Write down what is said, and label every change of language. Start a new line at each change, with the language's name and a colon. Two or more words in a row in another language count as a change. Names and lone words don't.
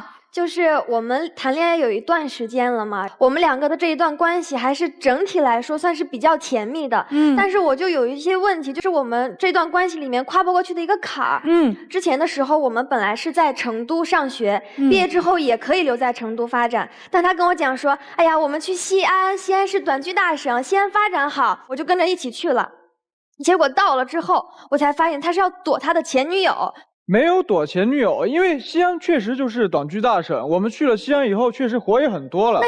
Chinese: 就是我們談戀愛有一段時間了嘛，我們兩個的這一段關係還是整體來說算是比較甜蜜的。但是我就有一些問題，就是我們這段關係裡面跨不過去的一個坎兒。之前的時候我們本來是在成都上學，畢業之後也可以留在成都發展，但他跟我講說，哎呀，我們去西安，西安是短居大省，西安發展好，我就跟着一起去了。結果到了之後，我才發現他是要躲他的前女友。沒有躲前女友，因為西安確實就是短居大省，我們去了西安以後，確實活也很多了。